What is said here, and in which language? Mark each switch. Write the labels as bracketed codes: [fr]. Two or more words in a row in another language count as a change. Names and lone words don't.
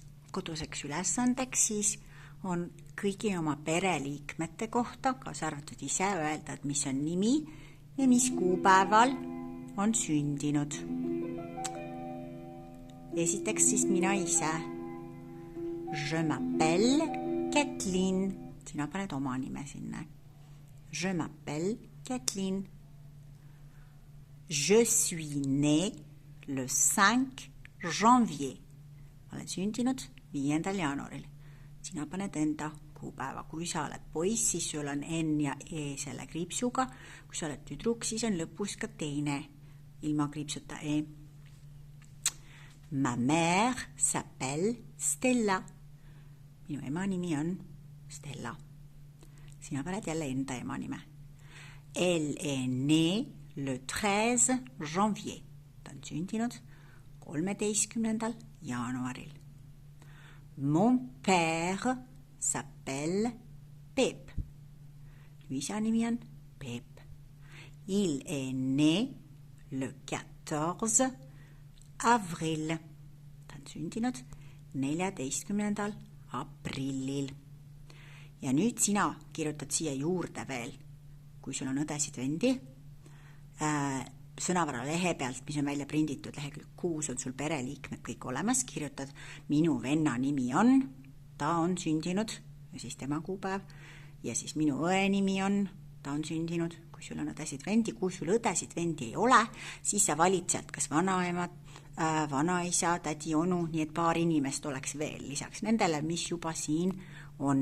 [et] koduseks ülesandeks siis on kõigi oma pereliikmete kohta, kaasa arvatud ise, öelda, et mis on nimi ja mis kuupäeval on sündinud. Esiteks siis mina ise. [fr] Je m'appelle Kathleen. [et] Sina paned oma nime sinna. [fr] Je m'appelle Kathleen. Je suis née le 5 janvier. [et] Olen sündinud 5. jaanuaril. Sina paned enda kuupäeva. Kui sa oled poiss, siis sul on N ja E selle kriipsuga. Kui sa oled tüdruk, siis on lõpus ka teine ilma kriipsuta E. [fr] Ma mère s'appelle Stella. [et] Minu ema nimi on Stella. Sina paned jälle enda ema nime. [fr] Elle est née le 13 janvier. [et] Ta on sündinud 13. jaanuaril. [fr] Mon père s'appelle Peep. [et] Isa nimi on Peep. [fr] Il est né le 14 avril. [et] Ta on sündinud 14. aprillil. Ja nüüd sina kirjutad siia juurde veel, kui sul on õdesid vendi, sõnavara lehe pealt, mis on välja prinditud, lehekülg 6 on sul pereliikmed kõik olemas, kirjutad minu venna nimi on, ta on sündinud, ja siis tema kuupäev, ja siis minu õe nimi on, ta on sündinud, kui sul on õdesid vendi, kui sul õdesid vendi ei ole, siis sa valid sealt kas vanaemad, vanaisa, tädi, onu, nii et paar inimest oleks veel lisaks nendele, mis juba siin on.